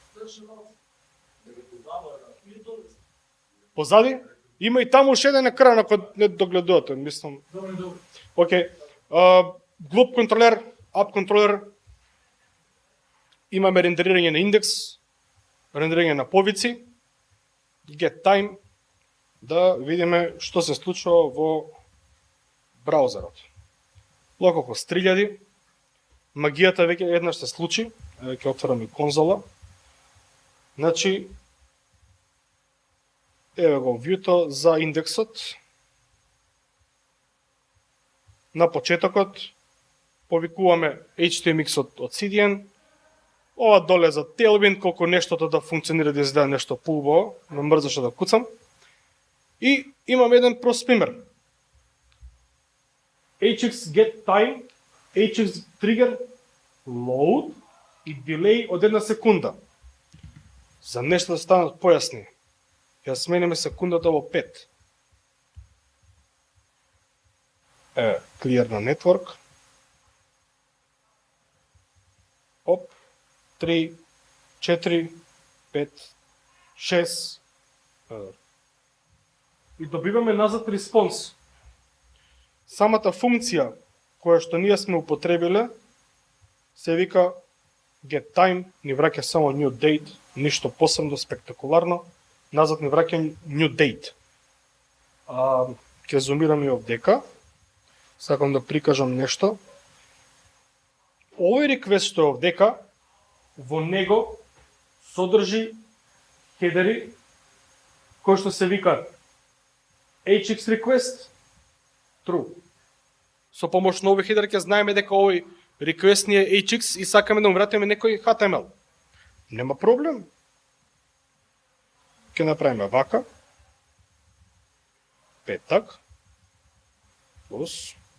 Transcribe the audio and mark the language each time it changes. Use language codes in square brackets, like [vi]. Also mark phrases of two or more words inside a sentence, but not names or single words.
[mk] Позади? Има и таму уште еден екран, ако не догледувате, мислам. Океј. Global контролер, App контролер. Имаме рендерирање на индекс, рендерирање на повици, [en] get time, [mk] да видиме што се случува во браузерот. Localhost 3000, магијата веќе еднаш се случи, ќе отворам и конзола. Значи, еве го вјуто за индексот. На почетокот повикуваме HTMX од CDN. Ова доле за Tailwind, колку нештото да функционира да изгледа нешто поубаво, ме мрзаше да куцам. И имам еден прост пример. [en] HX get time, HX trigger load и delay [mk] од 1 секунда. За нешто да станат појасни, ја смениме секундата во 5. Clear на network. Оп, 3, 4, 5, 6. И добиваме назад респонс. Самата функција која што ние сме употребиле се вика [en] get time, [mk] ни враќа само [en] new date, [mk] ништо посебно спектакуларно, назад ни враќа [en] new date. [mk] Ќе зумирам и овдека. Сакам да прикажам нешто. Овој реквест што е овдека, во него содржи хедери кои што се викаат [en] HX request true. [mk] Со помош на овој хедер ќе знаеме дека овој request ни е HX и сакаме да му вратиме некој HTML. Нема проблем. Ќе направиме вака. Петак. Плюс.